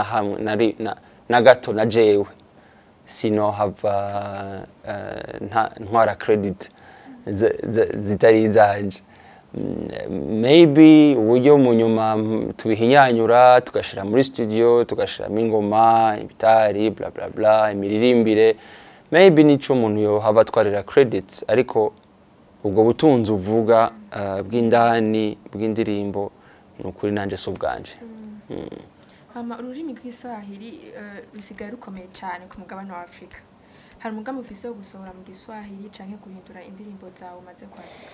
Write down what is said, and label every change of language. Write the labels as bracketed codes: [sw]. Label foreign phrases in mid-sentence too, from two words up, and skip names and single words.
[rn] hamwe na gato na jewe sino hava ntwara credit zitari zanje maybe uburyo mu nyuma tubihinyanyura tugashira muri studio tugashiramo ingoma ibitari bla bla bla imiririmbire maybe nico umuntu yo hava twarira credits ariko ubwo butunzi uvuga bw'indani bw'indirimbo nukuri nanje subwanje. Hama ururimi rw'Iswahili rusigaye rukomeye cyane ku mugabane wa Afrika. Hari umugambi ufise wo gusohora mu Giswahili canke guhindura indirimbo zawe maze kwandika?